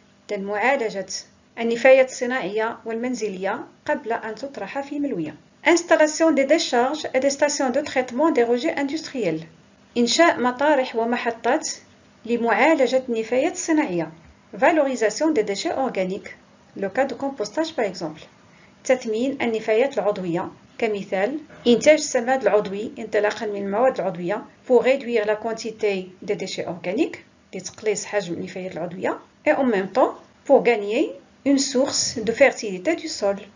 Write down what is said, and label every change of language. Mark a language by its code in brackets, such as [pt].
[ar] معالجة النفايات الصناعية والمنزلية قبل أن تطرح في ملوية. [fr] Installation des décharges et des stations de traitement des rejets industriels. [ar] إنشاء مطارح ومحطات لمعالجة النفايات الصناعية. [fr] Valorisation des déchets organiques. Le cas de compostage par exemple. [ar] تثمين النفايات العضوية. كمثال إنتاج السماد العضوي انطلاقا من المواد العضوية [fr] pour réduire la quantité des déchets organiques [ar] لتقليص حجم النفايات العضوية [fr] et en même temps pour gagner une source de fertilité du sol.